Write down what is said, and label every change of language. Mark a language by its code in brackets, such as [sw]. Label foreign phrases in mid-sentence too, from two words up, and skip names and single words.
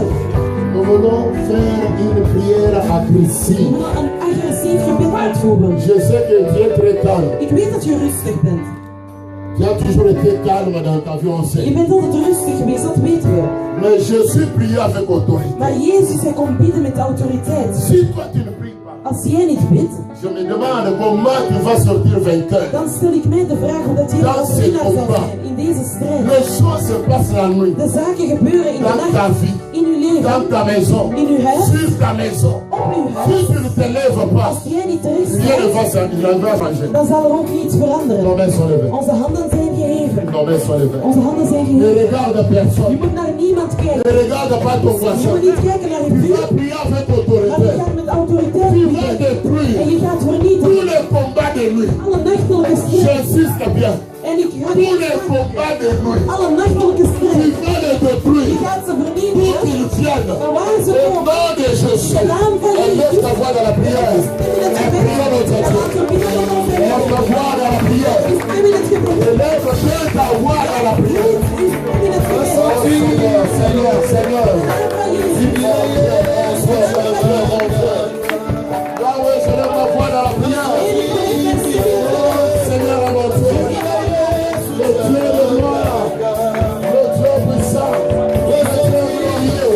[fr] Nous voulons faire une prière à Christ. [nl] Een agressief gebed uitvoeren. [fr] Je sais que tu es très calme. [nl] Ik weet dat je rustig bent. [fr] Tu as toujours été calme dans ta vie, on [nl] Je [fr] sait. [nl] bent altijd rustig geweest, dat weten we. [fr] Mais je suis prié avec autorité. [nl] Maar Jezus, hij komt bidden met autoriteit. [fr] Si toi tu ne pries pas, [nl] Als jij niet bidt, [fr] je me demande comment tu vas sortir vainqueur. [nl] dan stel ik mij de vraag hoe dat jij als winnaar zal zijn in deze strijd. [fr] Les choses se passent la nuit. [nl] De zaken gebeuren in de [fr] Dans ta [nl] nacht, [fr] vie, [nl] in uw leven, [fr] dans ta maison, [nl] in uw huis, [fr] sur ta maison. [nl] op uw [fr] Si [nl] huis. [fr] tu ne te lèves pas, [nl] Als jij niet terecht [fr] rien ne [nl] staat, [fr] va changer. [nl] dan zal er ook niets [fr] Nos [nl] veranderen. [fr] mains sont levées. [nl] Onze handen zijn geheven. [fr] Nos mains sont levées. [nl] Onze handen zijn [fr] Ne [nl] geheven. [fr] regarde [nl] Je [fr] personne. [nl] moet naar niemand [fr] Ne [nl] kijken. [fr] regarde pas ton [nl] Je [fr] voisin. [nl] moet niet kijken naar je [fr] Tu vas [nl] buur, [fr] prier avec [nl] maar je [fr] autorité. [nl] gaat met autoriteit [fr] Tu vas [nl] bidden. En [fr] détruire [nl] je gaat [fr] tous [nl] vernietigen [fr] les combats de nuit. [nl] alle nachtelijke strijd. [fr] J'insiste bien. [nl] En ik ga [fr] Tous [nl] niet [fr] les combats de nuit. [nl] alle nachtelijke [fr] Tu [nl] strijd. [fr] vas les [nl] Je [fr] détruire. [nl] gaat ze [fr] Pour [nl] vernietigen. [fr] qu'ils viennent. [nl] Maar waar ze [fr] Au [nl] komen, [fr] nom de Jésus. Élève ta voix dans la prière. [nl] in het gebed, [fr] Prière notre [nl] en [fr] Dieu. [nl] laten we bidden tot onze [fr] Élève [nl] Heer. [fr] ta voix dans la prière. [nl] Stem in het gebed. [fr] Élève bien ta voix dans la prière. [nl] Stem in het gebed. [fr] Seigneur, Seigneur, Seigneur. Yahweh, je lève ma voix dans la prière. Seigneur, à mon Dieu. Le Dieu de gloire. Le Dieu puissant. Le Dieu glorieux.